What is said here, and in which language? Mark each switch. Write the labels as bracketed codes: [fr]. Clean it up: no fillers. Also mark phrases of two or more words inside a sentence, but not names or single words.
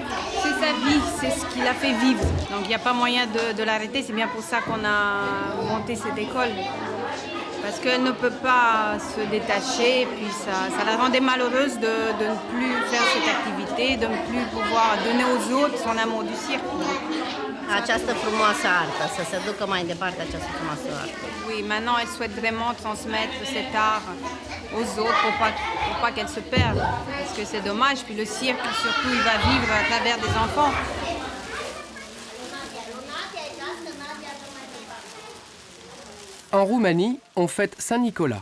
[fr] C'est sa vie, c'est ce qui l'a fait vivre. Donc il n'y a pas moyen de l'arrêter. C'est bien pour ça qu'on a monté cette école. Parce qu'elle ne peut pas se détacher, et puis ça la rendait malheureuse de ne plus faire cette activité, de ne plus pouvoir donner aux autres son amour du cirque. [ro] această frumoasă artă, să se ducă mai departe această frumoasă artă. [fr] Oui, maintenant, elle souhaite vraiment transmettre cet art aux autres pour pas qu'elle se perde. Parce que c'est dommage. Puis le cirque, surtout, il va vivre à travers des enfants. En Roumanie, on fête Saint-Nicolas.